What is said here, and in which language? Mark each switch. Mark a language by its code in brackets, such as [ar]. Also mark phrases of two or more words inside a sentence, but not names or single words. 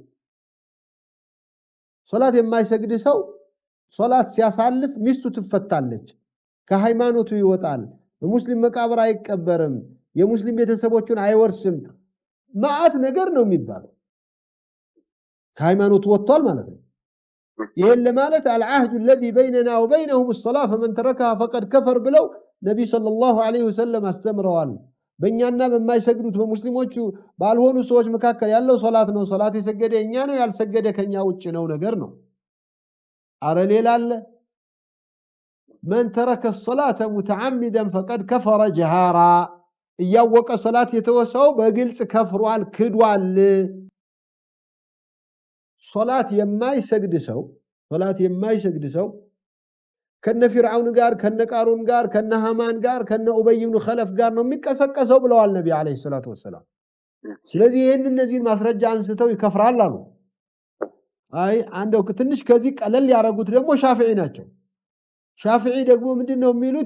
[am] ሶላት የማይሰግድ ሰው ሶላት ሲያሳልፍ ሚስቱ ትፈታለች፣ ከሃይማኖቱ ይወጣል፣ በሙስሊም መቃብር አይቀበርም፣ የሙስሊም ቤተሰቦችን አይወርስም ማአት ነገር ነው የሚባለው። ከሃይማኖቱ ወጥቷል ማለት ነው። ይሄን ለማለት [ar] العهد الذي بيننا وبينهم الصلاه فمن تركها فقد كفر [am] ብለው ነብይ ሰለላሁ ዐለይሂ ወሰለም አስተምረዋል። በእኛና በማይሰግዱት በሙስሊሞቹ ባልሆኑ ሰዎች መካከል ያለው ሶላት ነው። ሶላት የሰገደ እኛ ነው፣ ያልሰገደ ከኛ ውጭ ነው ነገር ነው። አረ ሌላ አለ። [ar] من ترك الصلاه متعمدا فقد كفر جهارا [am] እያወቀ ሶላት የተወሰው በግልጽ ከፍሯል ክዷል። ሶላት የማይሰግድ ሰው ከነ ፊርዓውን ጋር ከነ ቃሩን ጋር ከነ ሃማን ጋር ከነ ኡበይ ኢብኑ ኸለፍ ጋር ነው የሚቀሰቀሰው ብለዋል ነብይ አለይሂ ሰላቱ ወሰለም። ስለዚህ ይሄን እነዚህን ማስረጃ አንስተው ይከፍራል አሉ። አይ አንደው ትንሽ ከዚህ ቀለል ያረጉት ደግሞ ሻፊዒ ናቸው። ሻፊዒ ደግሞ ምንድነው የሚሉት?